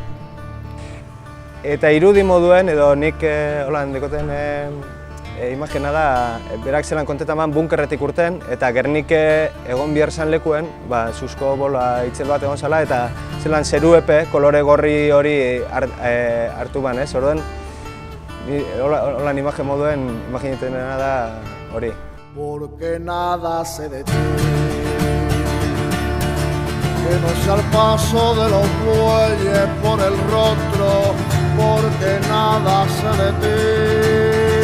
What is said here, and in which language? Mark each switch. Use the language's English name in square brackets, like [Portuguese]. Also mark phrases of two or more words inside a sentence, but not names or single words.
[Basque] Eta irudi moduen, edo nik holan dekoten imagina da, berak zelan kontetaman bunkerretik urten, eta Gernike egon behar zan lekuen, zuzko bola itzel bat egon zala, eta zelan zeruepe, kolore gorri hori hartu ban, ez? Orduan, holan imagen moduen, imaginatzen da hori. [Spanish] Porque nada se detiene, que no sea el paso de los bueyes por el rostro, porque nada se detiene.